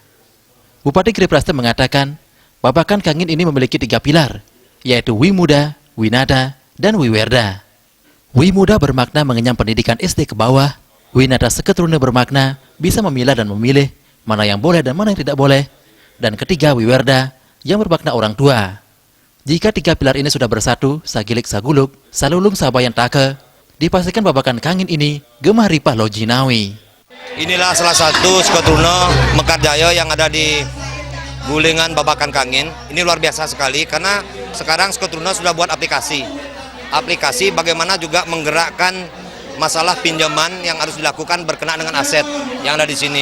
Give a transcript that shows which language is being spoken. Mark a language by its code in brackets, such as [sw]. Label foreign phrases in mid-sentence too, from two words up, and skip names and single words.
[id] Bupati Giriprasta mengatakan, Babakan Kangin ini memiliki 3 pilar, yaitu Wimuda, Winada, dan Wiwerda. Wimuda bermakna mengenyam pendidikan SD ke bawah, Winada Seketruna bermakna bisa memilah dan memilih mana yang boleh dan mana yang tidak boleh, dan ketiga Wiwerda yang bermakna orang tua. Jika 3 pilar ini sudah bersatu, [ban] sagilik saguluk, salulung sabayan take, [id] dipastikan Babakan Kangin ini gemah ripah lojinawi. Inilah salah satu Seketruna Mekarjaya yang ada di Gulingan Babakan Kangin. Ini luar biasa sekali karena sekarang Seketruna sudah buat aplikasi. Aplikasi bagaimana juga menggerakkan masalah pinjaman yang harus dilakukan berkenaan dengan aset yang ada di sini.